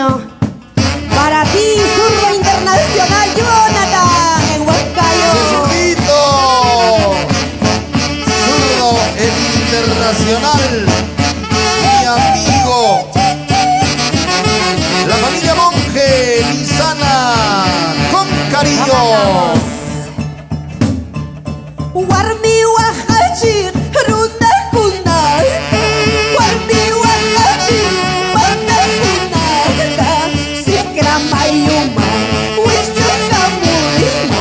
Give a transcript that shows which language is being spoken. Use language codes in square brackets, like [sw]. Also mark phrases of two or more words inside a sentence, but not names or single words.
[es] Para ti, Zurdo Internacional, Jonathan, en Huancayo. ¡Ese zurdito! Zurdo, el internacional. Mi amigo. La familia Monje, Lizana. Con cariño. [qu] Warmi wahajir, runa kunai. Warmi wahajir, banda kunai. Sikra mayuma, wishu kamuyuma.